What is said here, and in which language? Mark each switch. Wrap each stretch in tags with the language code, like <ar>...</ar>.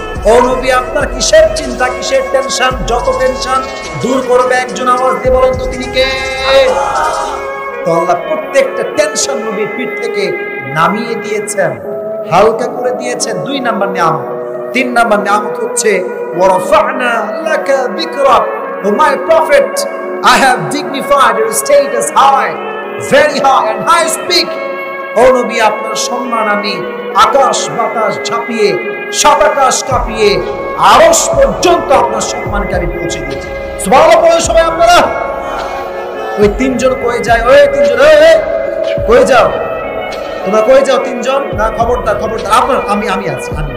<bn>ও নবী আপনার কিসের চিন্তা, কিসের টেনশন? যত টেনশন দূর করবে একজন, আওয়াজ দিয়ে বলেন তো তিনি কে? তো আল্লাহ প্রত্যেকটা টেনশন নবীর পিঠ থেকে নামিয়ে দিয়েছেন, হালকা করে দিয়েছেন। 2 নাম্বার নিয়ামত। 3 নাম্বার নিয়ামত হচ্ছে</bn> <ar>ওয়ারাফা'না লাকা যিকরাক।</ar> <en>O my Prophet, I have dignified your status high, very high and high speak.</en> <bn>ও নবী আপনার সম্মান আমি আকাশ বাতাস ঝাঁপিয়ে, সাতাকাশ কাঁপিয়ে, আরশ পর্যন্ত আপনার সম্মানকে আমি পৌঁছে দিয়েছি। সুবহানাল্লাহ বলে সবাই আপনারা। ওই 3 জন কই যায়? ওই 3 জন কই যাও? তোমরা কই যাও 3 জন? না খবরদার, খবরদার। আপনার আমি আছি।</bn>